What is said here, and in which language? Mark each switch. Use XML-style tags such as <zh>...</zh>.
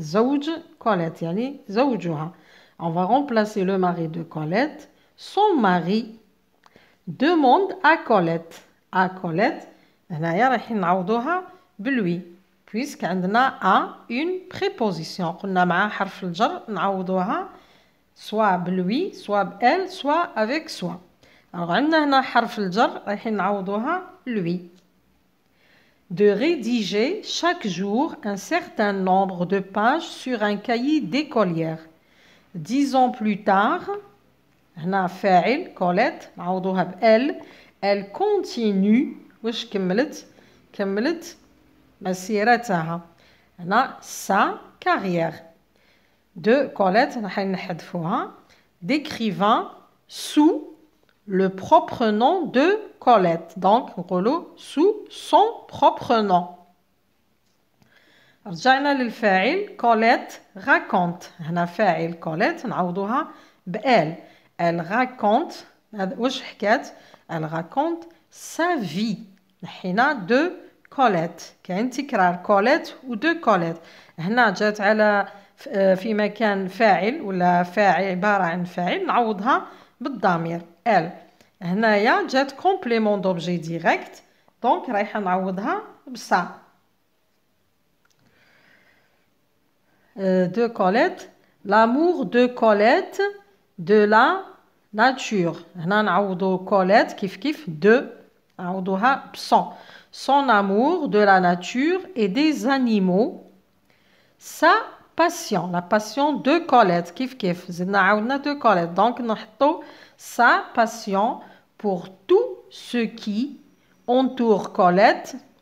<ar>زوج Colette يعني زوجها.</ar> <fr>On va remplacer le mari de Colette. Son mari demande à Colette. À Colette.</fr> <ar>هنايا رايحين نعوضوها بلوي.</ar> <fr>puisque</fr> <ar>عندنا</ar> <fr>a une préposition</fr> <ar>قلنا مع حرف الجر نعوضوها soit بلوي soit بelle soit</ar> <fr>avec soi. alors</fr> <ar>عندنا هنا حرف الجر رايحين نعوضوها lui.</ar> <fr>De rédiger chaque jour un certain nombre de pages sur un cahier d'écolière.</fr> <ar>10 ans plus tard هنا فاعل Colette نعوضوها بelle.</ar> <fr>Elle continue</fr> <ar>واش كملت مسيرتها هنا</ar> <fr>sa carrière de Colette</fr> <ar>راح نحذفوها</ar> <fr>d'écrivain sous le propre nom de Colette donc</fr> <ar>نقولوا</ar> <fr>sous son propre nom.</fr> <ar>رجعنا للفاعل</ar> <fr>Colette raconte</fr> <ar>هنا فاعل Colette نعوضوها بelle.</ar> <fr>Elle raconte</fr> <ar>واش حكات</ar> <fr>elle raconte sa vie</fr> <ar>نحينا</ar> <fr>de Colette.</fr> <ar>كاين تكرار Colette و de Colette. هنا جات على في مكان فاعل ولا فاعل عبارة عن فاعل نعوضها بالضمير elle. هنايا جات</ar> <fr>complément d'objet direct donc</fr> <ar>رايحة نعوضها بصا.</ar> <fr>De Colette. L'amour de Colette de la nature.</fr> <ar>هنا نعوضو Colette كيف de نعوضوها بصون.</ar> <fr>Son amour de la nature et des animaux, sa passion. La passion de Colette. Kif kif.</fr> <ar>زدنا عاودنا</ar> <fr>de Colette. Donc,</fr> <ar>نحطو</ar> <fr>sa passion pour tout ce qui entoure Colette.</fr>